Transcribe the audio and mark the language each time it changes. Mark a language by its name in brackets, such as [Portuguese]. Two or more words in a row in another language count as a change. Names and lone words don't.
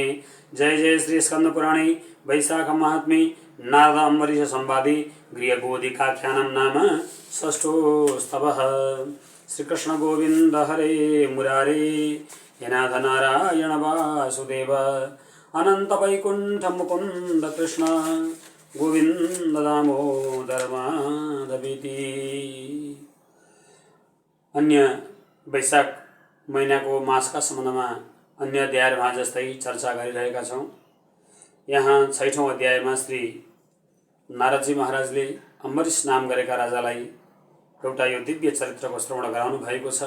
[Sanskrit] जय जय श्री स्कंद पुराणे वैशाख महात्म्ये नारद अम्बरीश संवादे गृहगोधिकाख्यानं नाम षष्ठो स्तवः। श्री कृष्ण गोविंद हरे मुरारे हे नाथ नारायण वासुदेव अनंत वैकुंठ मुकुंद कृष्ण गोविंद दामोदर माधवीति। [Nepali] अन्य वैशाख महिनाको मासका सम्बन्धमा अन्य अध्यायमा जस्तै चर्चा गरिरहेका छौँ। यहाँ 6औं अध्यायमा श्री नारदजी महाराजले अम्बरीश नाम गरेका राजालाई एउटा यो दिव्य चरित्रको श्रवण गराउनु भएको छ।